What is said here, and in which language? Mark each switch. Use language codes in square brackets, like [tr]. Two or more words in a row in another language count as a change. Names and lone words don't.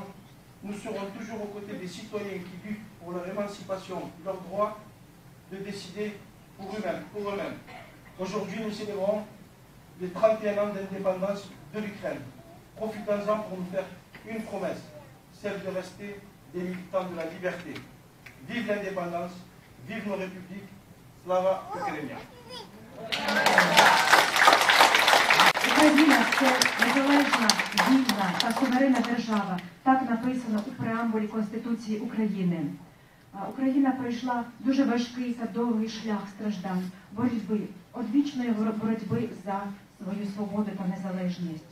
[fr] Nous serons toujours aux côtés des citoyens qui luttent pour leur émancipation, leur droit de décider pour eux-mêmes. Aujourd'hui, nous célébrons les 31 ans d'indépendance de l'Ukraine. Profitons-en pour nous faire une promesse, celle de rester des militants de la liberté. Vive l'indépendance, vive nos républiques, [uk] Слава Україні. Україна – це незалежна, вільна та суверенна держава. Так написано у преамбулі Конституції України. Україна пройшла дуже важкий та довгий шлях страждань, боротьби, одвічної боротьби за свою свободу та незалежність.